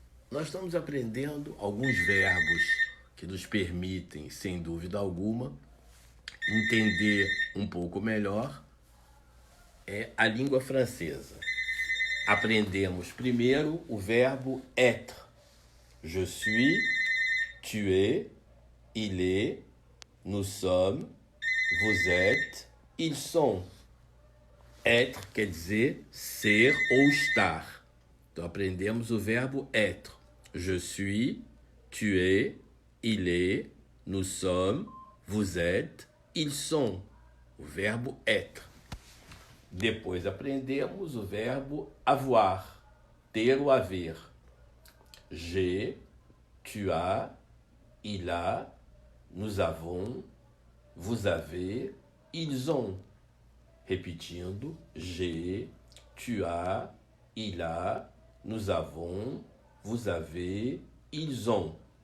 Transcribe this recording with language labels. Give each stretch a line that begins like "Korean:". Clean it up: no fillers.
Portuguese: Nós estamos aprendendo alguns verbos que nos permitem, sem dúvida alguma, entender um pouco melhor a língua francesa. Aprendemos primeiro o verbo être.
French: Je suis, tu es, il est, nous sommes, vous êtes, ils sont.
Portuguese: Être quer dizer ser ou estar. Então aprendemos o verbo être. Je suis, tu es, il est, nous sommes, vous êtes, ils sont. O verbo être. Depois aprendemos o verbo avoir, ter ou haver.
French: J'ai, tu as, il a, nous avons, vous avez, ils ont.
Portuguese: Repetindo,
French: j'ai, tu as, il a, nous avons, vous avez, ils ont.